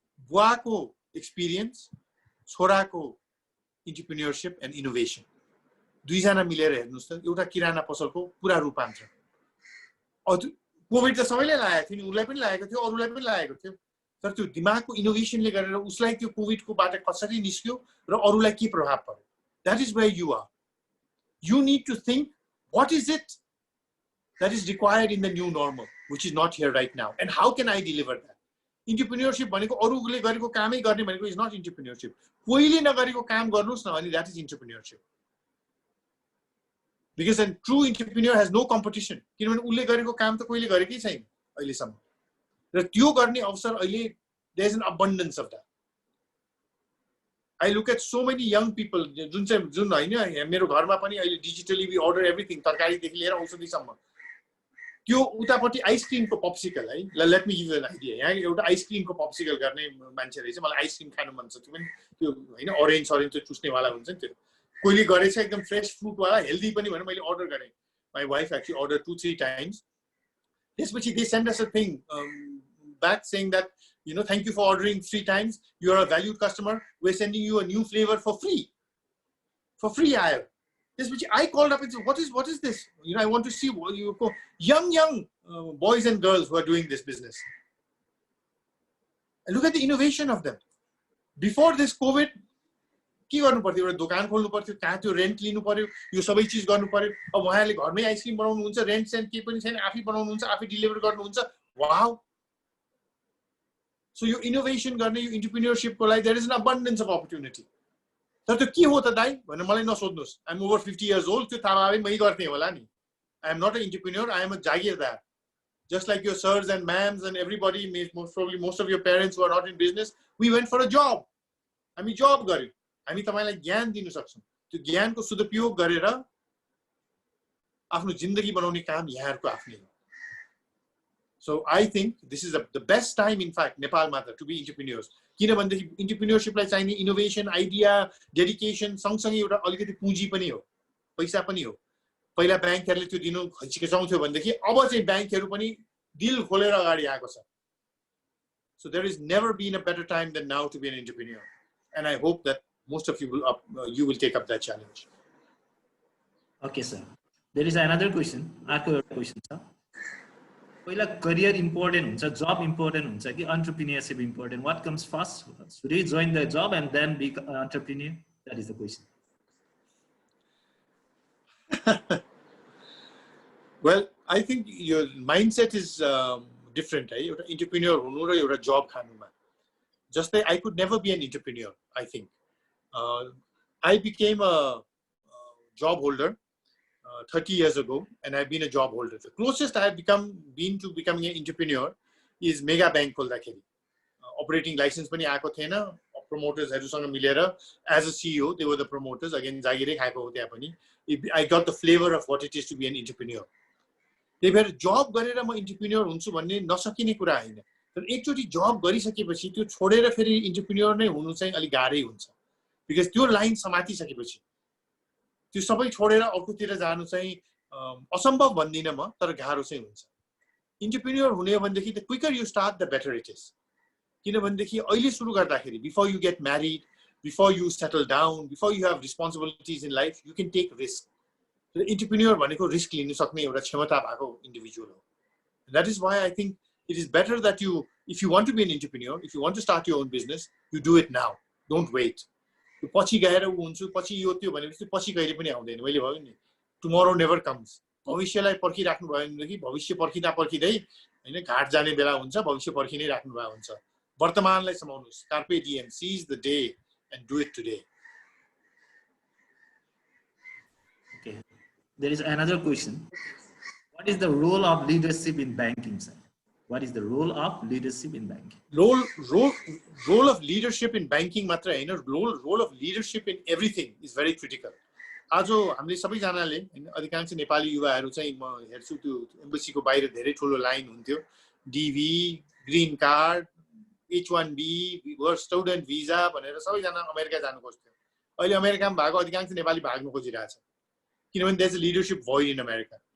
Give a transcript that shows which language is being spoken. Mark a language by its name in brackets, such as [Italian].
[Nepali] बुवाको experience छोराको इन्टरप्रेन्योरशिप and innovation दुईजना मिलेर हेर्नुस् त एउटा किराना पसलको पुरा रूपान्तरण कोभिड त सबैले लागेको थियो नि उसलाई पनि लागेको थियो अरूलाई पनि लागेको थियो तर त्यो दिमागको इनोभेसनले गरेर उसलाई त्यो कोभिडको बाट कसरी निस्क्यो र अरूलाई के प्रभाव पर्यो [English] that is where you are. You need to think, what is it that is required in the new normal, which is not here right now, and how can I deliver that? [Nepali] Entrepreneurship भनेको अरूले गरेको कामै गर्ने भनेको [English] is not entrepreneurship. [Nepali] कोहीले नगरेको काम गर्नुस् न अनि [English] that is entrepreneurship. Because a true entrepreneur has no competition. [Nepali] किनभने उसले गरेको काम त कोहीले गरेकै छैन अहिलेसम्म र त्यो गर्ने अवसर अहिले [English] there is an abundance of that. I look at so many young people [Nepali] जुन हैन मेरो घरमा पनि अहिले [English] digitally we order everything [Nepali] तरकारीदेखि लिएर औषधिसम्म त्यो उतापट्टि आइसक्रिमको पप्सिकल है [English] let me give you an idea [Nepali] यहाँ एउटा आइसक्रिमको पप्सिकल गर्ने मान्छे रहेछ मलाई आइसक्रिम खानु मन छ त्यो पनि त्यो हैन ऑरेन्ज त्यो चुस्नेवाला हुन्छ नि त्यो कोहीले गरेछ एकदम फ्रेश फ्रुट वाला हेल्दी पनि भने मैले अर्डर गरेँ [English] My wife actually order 2-3 times त्यसपछि they send us a thing back saying that thank you for ordering 3 times, you are a valued customer, we're sending you a new flavor for free aisle. This which I called up and said, what is this? I want to see young boys and girls who are doing this business. And look at the innovation of them. Before this COVID, [Nepali] के गर्नु पर्थ्यो एउटा दोकान खोल्नु पर्थ्यो कहाँ त्यो rent लिनु पर्यो यो सबै चीज गर्नु पर्यो अब उहाँले घरमै आइसक्रिम बनाउनु हुन्छ रेन्ट सेन्ट के पनि छैन आफै बनाउनु हुन्छ आफै डिलिभर गर्नुहुन्छ वाउ [English] So your innovation [Nepali] गर्ने यो entrepreneurship को लागि [English] there is an abundance of opportunity. [Nepali] तर त्यो के हो त दाइ भनेर मलाई नसोध्नुस् [English] I'm over 50 years old [Nepali] त्यो थाहा भए मै गर्ने होला नि [English] I am not an entrepreneur I am a jagirdar just like your sirs and ma'ams and everybody most of your parents who are not in business we went for a job [Nepali] हामी जब गर्यौं हामी तपाईलाई ज्ञान दिन सक्छौं त्यो ज्ञानको सदुपयोग गरेर आफ्नो जिन्दगी बनाउने काम यहाँहरुको आफ्नै हो [English] So I think this is the best time, in fact, Nepal Mata, to be entrepreneurs. [Nepali] किनभनेदेखि entrepreneurship लाई चाहिने innovation, idea, dedication, सँगसँगै एउटा अलिकति पुँजी पनि हो, पैसा पनि हो. पहिला ब्याङ्कहरुले त्यो दिनु हिचकिचाउँथ्यो भनेदेखि अब चाहिँ ब्याङ्कहरु पनि दिल खोलेर अगाडि आएको छ. [English] So there has never been a better time than now to be an entrepreneur, and I hope that most of you will take up that challenge. Okay, sir. There is another question. Arko question, sir. [Nepali] पहिला career important हुन्छ job important हुन्छ कि entrepreneurship important [English] what comes first should you join the job and then be an entrepreneur that is the question Well I think your mindset is different [Nepali] एउटा entrepreneur हुनु र एउटा job खानुमा जस्तै [English] I could never be an entrepreneur I think I became a job holder 30 years ago and I've been a job holder. The closest I have been to becoming an entrepreneur is Mega Bank [Nepali] खोल्दाखेरि operating license पनि आएको थिएन promoters हरुसँग मिलेर [English] as a CEO they were the promoters again [Nepali] जागिरै खाएको हो त्यहाँ पनि [English] I got the flavor of what it is to be an entrepreneur. [Nepali] त्यही भएर जब गरेर म entrepreneur हुन्छु भन्ने नसकिने कुरा हैन तर एकचोटी जब गरिसकेपछि त्यो छोडेर फेरि entrepreneur नै हुनु चाहिँ अलि गाह्रै हुन्छ because त्यो लाइन समातिसकेपछि त्यो सबै छोडेर अर्कोतिर जानु चाहिँ असम्भव भन्दिन म तर गाह्रो चाहिँ हुन्छ इन्टरप्रेन्योर हुने भनेदेखि [English] the quicker you start the better it is [Nepali] किनभनेदेखि अहिले सुरु गर्दाखेरि [English] before you get married before you settle down before you have responsibilities in life you can take risk the entrepreneur [Nepali] भनेको रिस्क लिन सक्ने एउटा क्षमता भएको इन्डिभिजुअल हो [English] that is why I think it is better that you if you want to be an entrepreneur if you want to start your own business you do it now don't wait [Nepali] पछि गएर हुन्छु पछि यो त्यो भनेपछि पछि कहिले पनि आउँदैन मैले भन्नु नि [English] tomorrow never comes [Nepali] भविष्यलाई पर्खिराख्नु भयो भनेदेखि भविष्य पर्खिँदा पर्खिँदै हैन घाट जाने बेला हुन्छ भविष्य पर्खिनै राख्नु भयो हुन्छ वर्तमानलाई समाउनुस् carpe DM [English] Seize the day and do it today Okay, there is another question. What is the role of leadership in banking, sir? what is the role of leadership in banking? Role of leadership in banking [Nepali] matra हैन, [English] role of leadership in everything is very critical. [Nepali] आज हामीले सबैजनाले हैन, अधिकांश नेपाली युवाहरू चाहिँ म हेर्छु त्यो एम्बेसीको बाहिर धेरै ठुलो लाइन हुन्थ्यो, DV, green card, H1B, student visa भनेर सबैजना अमेरिका जानु खोज्थ्यो। अहिले अमेरिकामा भएको अधिकांश नेपाली भाग्न खोजिरहेछ, किनभने [English] There is a leadership void in America.